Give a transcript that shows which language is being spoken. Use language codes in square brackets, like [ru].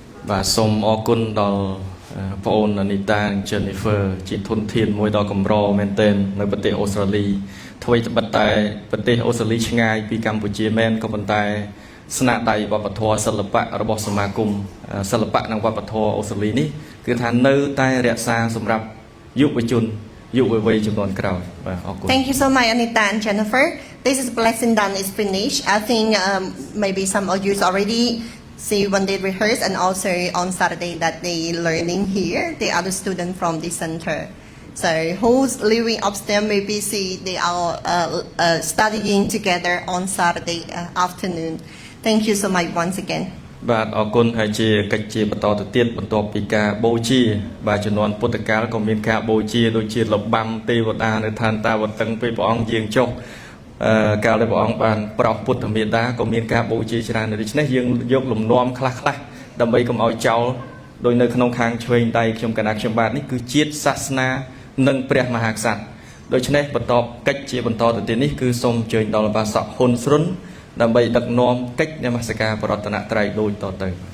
[km] បាទសូមអរគុណដល់បងអូនអានីតា Jennifer ជាធនធានមួយដ៏កម្រមែនទែននៅប្រទេសអូស្ត្រាលីអ្វីត្បិតតែប្រទេសអូស្ត្រាលីឆ្ងាយពីកម្ពុជាមែនក៏ប៉ុន្តែស្នាដៃវប្បធម៌សិល្បៈរបស់សមាគមសិល្បៈនិងវប្បធម៌អូស្ត្រាលីនេះគឺថានៅតែរក្សាសម្រាប់យុវជនយុវវ័យជំនាន់ក្រោយបាទអរគុណ [en] Thank you so much, Anita and Jennifer. This is lesson done is finished. I think maybe some of you already see when they rehearse and also on Saturday that they learning here. The other student from the center. So who's living upstairs maybe see they are studying together on Saturday afternoon. Thank you so much once again. [km] បាទអរគុណហើយជាកិច្ចជាបន្តទៅទៀតបន្ទាប់ពីការបូជាបាទជំនាន់ពុទ្ធកាលក៏មានការបូជាដូចជាលបាំទេវតានៅឋានតាវតឹងពេលព្រះអង្គយាងចុះ កាលដែលព្រះអង្គបានប្រោសពុទ្ធមេតាក៏មានការបូជាច្រើនដូច្នេះយើងយកលំនាំខ្លះៗដើម្បីកុំឲ្យចោលដោយនៅក្នុងខាងឆ្វេងដៃខ្ញុំកណាត់ខ្ញុំបាទនេះគឺជាតិសាសនានិងព្រះមហាក្សត្រដូច្នេះបន្តកិច្ចជាបន្តទៅទៀតនេះគឺសូមអញ្ជើញដល់បាសកហ៊ុនស្រុនដើម្បីដឹកនាំកិច្ចនមស្ការប្រតនត្រ័យដូចតទៅ